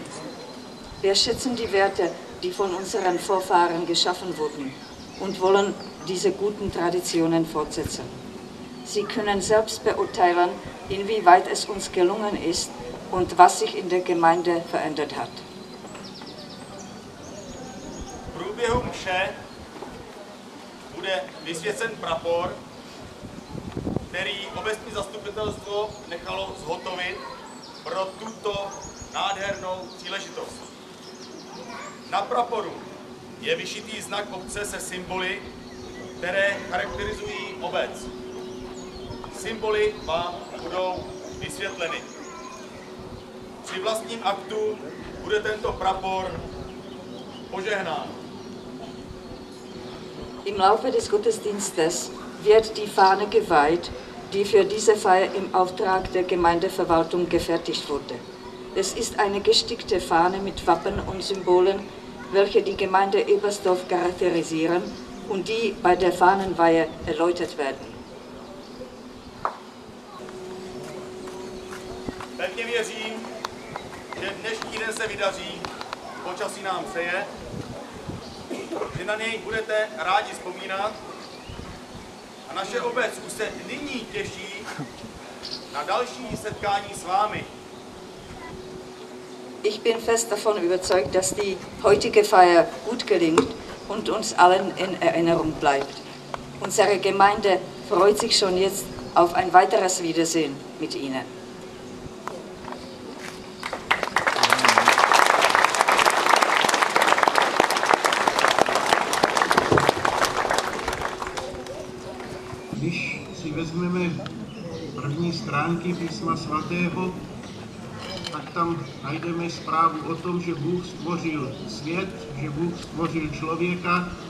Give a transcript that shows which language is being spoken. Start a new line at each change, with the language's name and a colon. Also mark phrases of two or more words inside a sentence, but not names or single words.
German: Wir schätzen die Werte, die von unseren Vorfahren geschaffen wurden und wollen diese guten Traditionen fortsetzen. Sie können selbst beurteilen, inwieweit es uns gelungen ist und was sich in der Gemeinde verändert hat.
Czech: V průběhu mše bude vysvěcen prapor, který obecní zastupitelstvo nechalo zhotovit pro tuto nádhernou příležitost. Na praporu je vyšitý znak obce se symboly, které charakterizují obec. Symboly vám budou vysvětleny. Při vlastním aktu bude tento prapor požehnán.
German: Im Laufe des Gottesdienstes wird die Fahne geweiht, die für diese Feier im Auftrag der Gemeindeverwaltung gefertigt wurde. Es ist eine gestickte Fahne mit Wappen und Symbolen, welche die Gemeinde Ebersdorf charakterisieren und die bei der Fahnenweihe erläutert werden.
Czech: Pevně věřím, že dnešní den se vydaří, počasí nám přeje, že na něj budete rádi vzpomínat a naše obec už se nyní těší na další setkání s vámi.
German: Ich bin fest davon überzeugt, dass die heutige Feier gut gelingt und uns allen in Erinnerung bleibt. Unsere Gemeinde freut sich schon jetzt auf ein weiteres Wiedersehen mit Ihnen.
Czech: Když si vezmeme první stránky písma svatého, tak tam najdeme zprávu o tom, že Bůh stvořil svět, že Bůh stvořil člověka,